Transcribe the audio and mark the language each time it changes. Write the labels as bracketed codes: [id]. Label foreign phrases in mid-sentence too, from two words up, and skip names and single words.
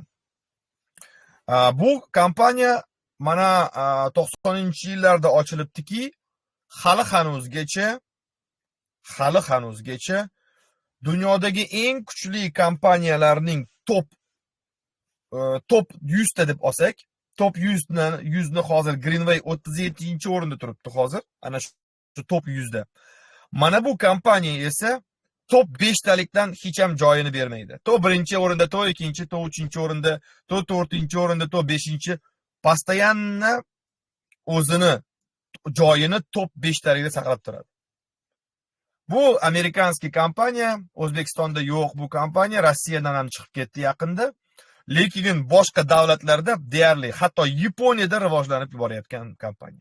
[uz] Bu kompaniya mana 90-yillarda ochilibdiki, hali hanuzgacha hali hanuzgacha dunyodagi eng kuchli kompaniyalarning top 100 ta deb olsak, top 100 ni hozir Greenway 37-o'rinda turibdi hozir. Ana shu top 100 da. Mana bu kompaniya esa top 5 talikdan hech ham joyini bermaydi. To 1-o'rinda, to 2-chi, to 3-o'rinda, to 4-o'rinda, to 5-chi постоянно o'zini joyini top 5 talikda saqlab turadi. Bu amerikanskiy kompaniya, O'zbekistonda yo'q bu kompaniya, Rossiyadan ham chiqib ketdi yaqinda. Lekin boshqa davlatlarda deyarli, hatto Yaponiyada rivojlanib borayotgan kompaniya.